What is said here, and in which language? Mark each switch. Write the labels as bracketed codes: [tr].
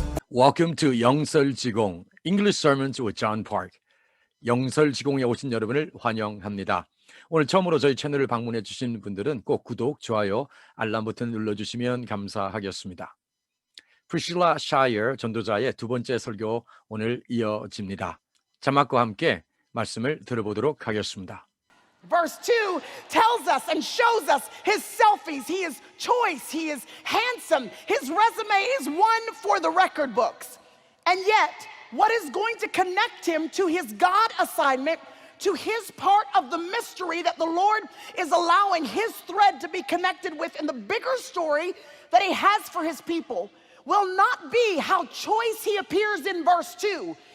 [en] Welcome to 영설지공 English Sermons with John Park. [ko] 영설지공에 오신 여러분을 환영합니다. 오늘 처음으로 저희 채널을 방문해 주신 분들은 꼭 구독, 좋아요, 알람 버튼 눌러주시면 감사하겠습니다. 프리실라 샤이어 전도자의 두 번째 설교 오늘 이어집니다. 자막과 함께 말씀을 들어보도록 하겠습니다. [en] Verse 2 tells us and shows us his selfies. He is choice. He is handsome. His resume is one for the record books. And yet, what is going to connect him to his God assignment, to his part of the mystery that the Lord is allowing his thread to be connected with in the bigger story that he has for his people, will not be how choice he appears in verse 2.